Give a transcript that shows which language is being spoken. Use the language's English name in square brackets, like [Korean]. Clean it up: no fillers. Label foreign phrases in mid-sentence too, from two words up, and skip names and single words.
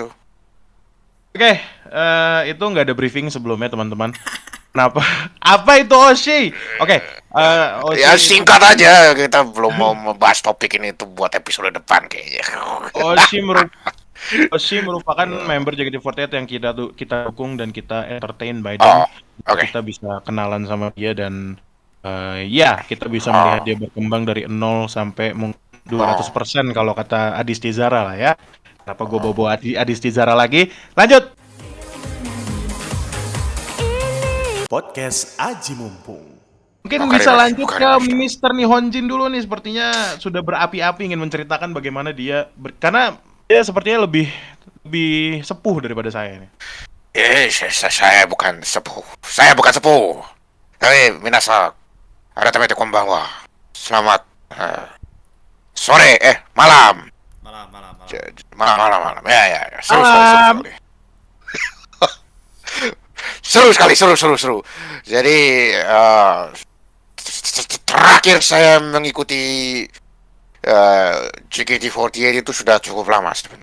[Indonesian] Oke, itu nggak ada briefing sebelumnya teman-teman. Kenapa? Apa itu Oshi? Oke, Oshi. Ya singkat aja, kita belum mau membahas topik ini itu buat episode depan kayaknya. Oshi merupakan member JKT48 yang kita dukung dan kita [English] entertain by [Indonesian] Oh, [English] them. [Indonesian] oke. Kita bisa kenalan sama dia dan ya kita bisa melihat dia berkembang dari 0 sampai mungkin 200% kalau kata Adis Tizara lah ya. Kenapa gue bawa Adis Tizara lagi? Lanjut. Podcast Aji Mumpung. Mungkin Bukan bisa ini, lanjut bukan ke ini. Mr. Nihonjin dulu nih. Sepertinya sudah berapi-api ingin menceritakan bagaimana dia karena dia sepertinya lebih sepuh daripada saya nih. Saya bukan sepuh. Saya bukan sepuh. Tapi minasa, [Japanese] 改めてこんばんは. [Indonesian] Selamat sore, malam. Malam. Malam. Ya. Seru Malam. sekali. Seru. Jadi terakhir saya mengikuti JKT48 itu sudah cukup lama sebenarnya.